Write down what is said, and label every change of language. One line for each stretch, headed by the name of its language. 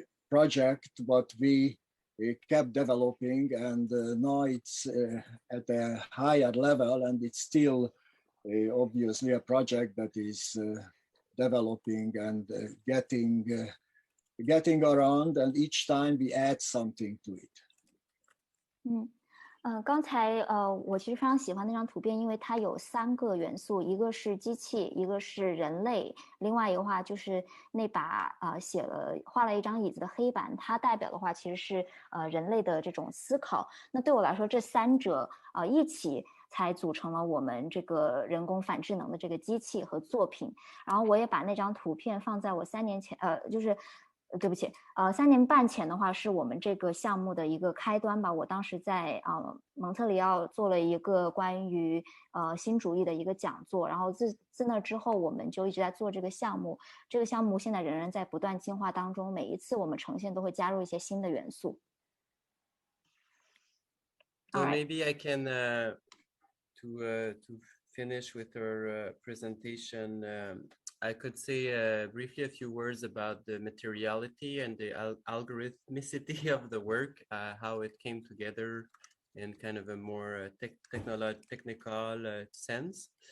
English: project, but we kept developing, and now it's at a higher level, and it's still obviously a project that is developing and getting around, and each time we add something to it.
Chinese: 刚才我其实非常喜欢那张图片，因为它有3个元素，一个是机器，一个是人类，另外一个话就是那把画了一张椅子的黑板，它代表的话其实是人类的这种思考。那对我来说，这3者一起才组成了我们这个人工反智能的这个机器和作品。然后我也把那张图片放在我3年前，对不起，3年半前的话是我们这个项目的一个开端吧。我当时在蒙特利尔做了一个关于新主义的一个讲座，然后自那之后我们就一直在做这个项目。这个项目现在仍然在不断进化当中，每一次我们呈现都会加入一些新的元素。
English: So maybe I can to finish with our presentation. I could say briefly a few words about the materiality and the algorithmicity of the work, how it came together in kind of a more technical sense.